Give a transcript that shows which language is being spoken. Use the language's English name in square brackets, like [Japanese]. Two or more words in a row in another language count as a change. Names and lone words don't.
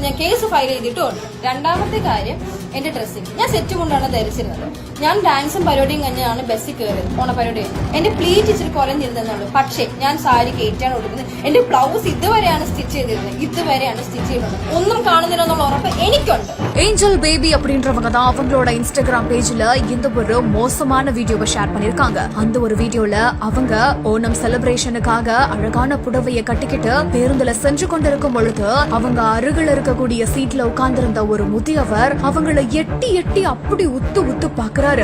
[Malayalam] ഞാൻ [English] case file [Malayalam] ചെയ്തിട്ടുണ്ട്. രണ്ടാമത്തെ കാര്യം എന്റെ ഡ്രസ്സിങ്. ഞാൻ സെറ്റ് കൊണ്ടാണ് ധരിച്ചിരുന്നത്. ഞാൻ ഡാൻസും പരിപാടിയും കഴിഞ്ഞാണ് ബസ്സിൽ കയറിയത്. ഓണപരിപാടി എന്റെ പ്ലീറ്റ് ഇച്ചിരി കുറഞ്ഞിരുന്നുള്ളൂ. പക്ഷേ ഞാൻ സാരി കയറ്റാണ് കൊടുക്കുന്നത്. എന്റെ ബ്ലൗസ് ഇതുവരെയാണ് സ്റ്റിച്ച് ചെയ്തിരുന്നത്. ഇതുവരെയാണ് സ്റ്റിച്ച് ചെയ്തത്. ഒന്നും കാണുന്നില്ല എന്നുള്ള ഉറപ്പ് എനിക്കുണ്ട്. [Tamil] ஏஞ்சல் பேபி அப்படின்றவங்க தான் அவங்களோட இன்ஸ்டாகிராம் பேஜ்ல இந்த ஒரு மோசமான வீடியோவை ஷேர் பண்ணிருக்காங்க. அந்த ஒரு வீடியோல அவங்க ஓணம் செலிப்ரேஷனுக்காக அழகான புடவையை கட்டிக்கிட்டு பேருந்துல சென்று கொண்டிருக்கும் பொழுது அவங்க அருகில் இருக்கக்கூடிய சீட்ல உட்கார்ந்திருந்த ஒரு முதியவர் அவங்கள எட்டி எட்டி அப்படி உத்து உத்து பாக்குறாரு.